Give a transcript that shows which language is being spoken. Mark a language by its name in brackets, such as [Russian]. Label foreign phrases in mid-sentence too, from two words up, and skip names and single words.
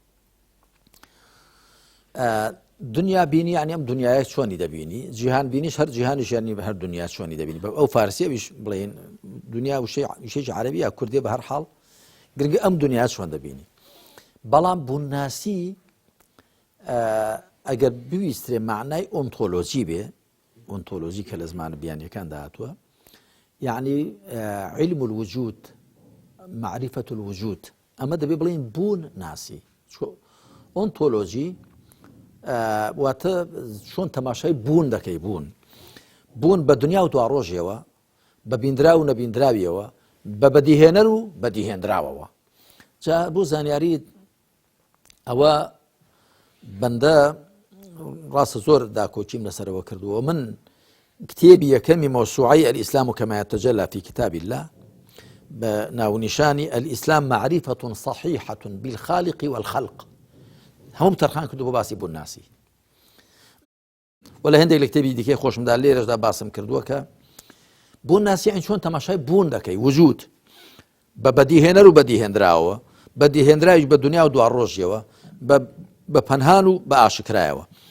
[Central Kurdish] دنیابینی یعنی ئەم دنیای چۆنی دەبینی جیهانبینیش هەر جیهانیش یعنی هەر دنیا چۆنی دەبینی ئەو فارسیەویش بڵێن دنیا وشەیەکی عەرەبی یا کوردی بە هەر حاڵ گرنگی ئەم دنیا چۆن دەبینی بەڵام بوون ناسی ئەگەر بویسترێ معنای ئۆنتۆلۆژی بێ ئۆنتۆلۆژی کە لە زمانە بیانیەکان داهاتووە یعنی [Arabic] علم الوجود معرفة الوجود [Central Kurdish] ئەمە دەبێ بڵێن بوون ناسی ئۆنتۆلۆژی واتە چۆن تەماشای بوون دەکەی بوون بە دنیا و دوا ڕۆژێەوە بە بیندرا و نەبیندراویەوە بە بەدیهێنەر و بەدیهێنراوەوە جا بۆ زانیاری ئەوە بەندە ڕاستە زۆر داکۆچیم لەسەرەوە کردووە من کتێبی یەکەمی مەوسوعەی [Arabic] الئیسلام كما يتجلى في كتاب الله [Central Kurdish] بناونشانی [Arabic] الئیسلام معرفة صحيحة بالخالق والخلق [Central Kurdish] هەموو تەرخان کردو بۆ باسی بوون ناسی ولا هەندێک لە کتێبی دیکەی خۆشمدا لێرەشدا باسم کردووە کە بوون ناسی یعنی چۆن تەماشای بوون دەکەی وجود بە بەدیهێنەر و بەدیهێنراوە بەدیهێنراویش بە دنیا و دوا ڕۆژیەوە بە پەنهان و بە ئاشکرایەوە